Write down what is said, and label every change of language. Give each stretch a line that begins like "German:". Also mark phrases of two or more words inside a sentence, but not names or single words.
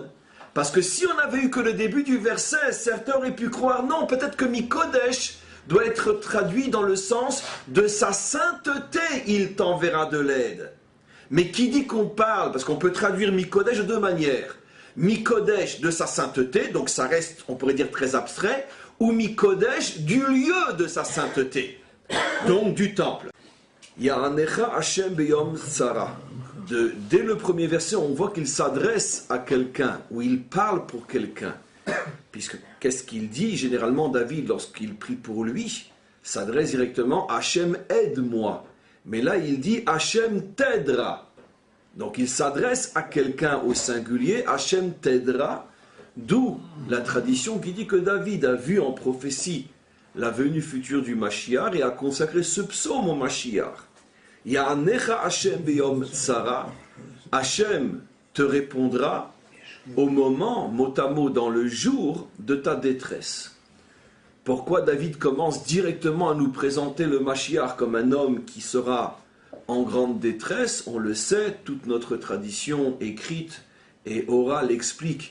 French: Parce que si on avait eu que le début du verset, certains auraient pu croire non, peut-être que Mikodesh doit être traduit dans le sens de sa sainteté, il t'enverra de l'aide. Mais qui dit qu'on parle, parce qu'on peut traduire Mikodesh de deux manières. Mikodesh de sa sainteté, donc ça reste, on pourrait dire très abstrait, ou Mikodesh du lieu de sa sainteté, donc du temple.
Hebrew: יענך השם ביום צרה.
French: Dès le premier verset, on voit qu'il s'adresse à quelqu'un, ou il parle pour quelqu'un. Puisque qu'est-ce qu'il dit généralement David lorsqu'il prie pour lui? S'adresse directement Hachem aide-moi. Mais là il dit Hachem t'aidera. Donc il s'adresse à quelqu'un au singulier, Hachem t'aidera. D'où la tradition qui dit que David a vu en prophétie la venue future du Mashiach et a consacré ce psaume au Mashiach.
Hebrew: יענך השם ביום צרה.
French: Hachem te répondra au moment, mot à mot, dans le jour de ta détresse. Pourquoi David commence directement à nous présenter le Mashiach comme un homme qui sera en grande détresse? On le sait, toute notre tradition écrite et orale explique.